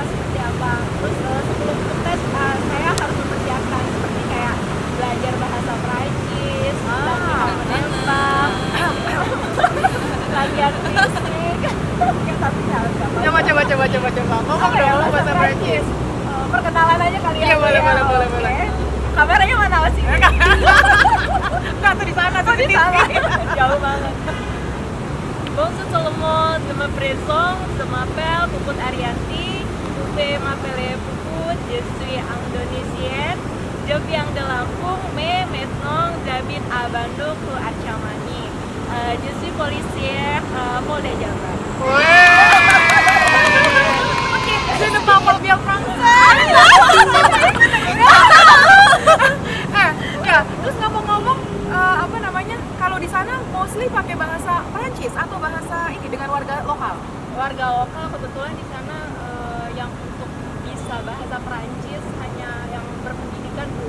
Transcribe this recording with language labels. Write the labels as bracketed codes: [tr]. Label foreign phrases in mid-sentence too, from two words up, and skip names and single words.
[id] Terus sebelum ikut tes saya harus mempersiapkan seperti kayak belajar bahasa Prancis, latihan menembak, latihan fisik. Coba. Ngomong dong bahasa Prancis. Perkenalan aja kali ya. Iya, boleh. Oke. Kameranya mana sih? Enggak, tuh di sana. Jauh banget. [fr] Bonjour tout le monde, je me présente, je m'appelle Puput Arianti, je m'appelle Puput, je suis indonesienne, je viens de Lampung, mais maintenant j'habite à Bandung, à Chamani. Je suis policière Polda Jabar. Je ne parle bien français. [id] Terus ngomong-ngomong, kalau di sana mostly pakai bahasa Prancis atau bahasa ini dengan warga lokal? Warga lokal kebetulan di sana yang untuk bisa bahasa Prancis hanya yang berpendidikan Bu.